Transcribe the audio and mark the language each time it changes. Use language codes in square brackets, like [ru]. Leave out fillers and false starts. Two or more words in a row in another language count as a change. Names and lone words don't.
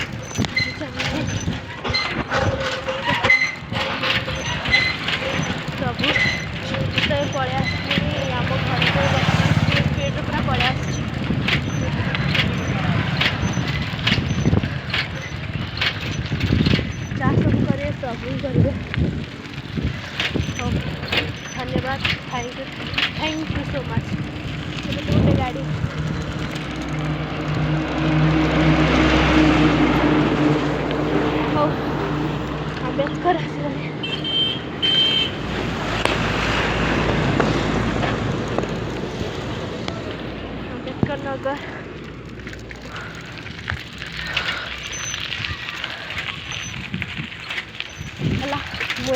[or] ପ୍ରଭୁ ତ ପଳେଇ ଆସିଲି ଆମ ଘରକୁ ସ୍ପିଡ଼୍ରେ ପୁରା ପଳେଇ ଆସିଛି ଯାହା ସବୁ କରିବେ ପ୍ରଭୁ ହିଁ କରିବେ ହଉ ଧନ୍ୟବାଦ [en] thank you so much [or] ଗୋଟେ ଗାଡ଼ି ହଉ ଆମ୍ବେଦକର ଆସିଗଲେ ଆମ୍ବେଦକର ନଗର ହେଲା ମୁଁ